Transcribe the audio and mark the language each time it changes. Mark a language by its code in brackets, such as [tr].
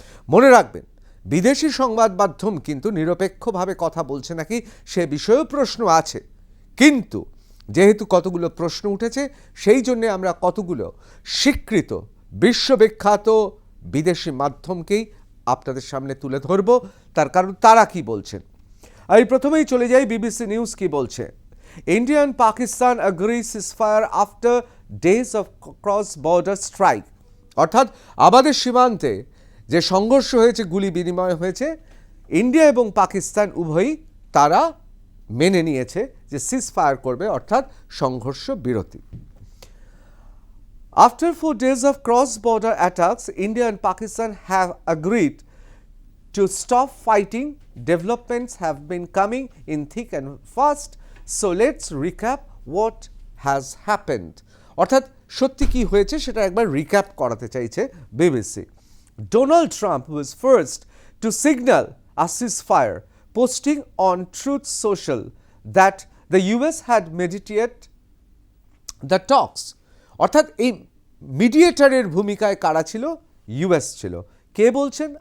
[bn] মনে রাখবেন, বিদেশি সংবাদ মাধ্যম কিন্তু নিরপেক্ষভাবে কথা বলছে নাকি সে বিষয়েও প্রশ্ন আছে, কিন্তু যেহেতু কতগুলো প্রশ্ন উঠেছে সেই জন্যে আমরা কতগুলো স্বীকৃত বিশ্ববিখ্যাত বিদেশি মাধ্যমকেই আপনাদের সামনে তুলে ধরব। তার কারণ তারা কি বলছেন। আমি প্রথমেই চলে যাই বিবিসি নিউজ কি বলছে। [en] India and Pakistan agree ceasefire after days of cross-border strike। [bn] অর্থাৎ আমাদের সীমান্তে যে সংঘর্ষ হয়েছে, গুলি বিনিময় হয়েছে, ইন্ডিয়া এবং পাকিস্তান উভয়ই তারা মেনে নিয়েছে যে সিজফায়ার করবে, অর্থাৎ সংঘর্ষ বিরতি। [en] After 4 days of cross-border attacks, India and Pakistan have agreed to stop fighting. Developments have been coming in thick and fast. So let's recap what has happened. [bn] অর্থাৎ সত্যি কি হয়েছে সেটা একবার রিক্যাপ করাতে চাইছে BBC. [en] Donald Trump was first to signal a ceasefire, posting on Truth Social that the US had mediated the talks. [bn] অর্থাৎ এই মিডিয়েটারের ভূমিকায় কারা ছিল? ইউএস ছিল। কে বলছেন?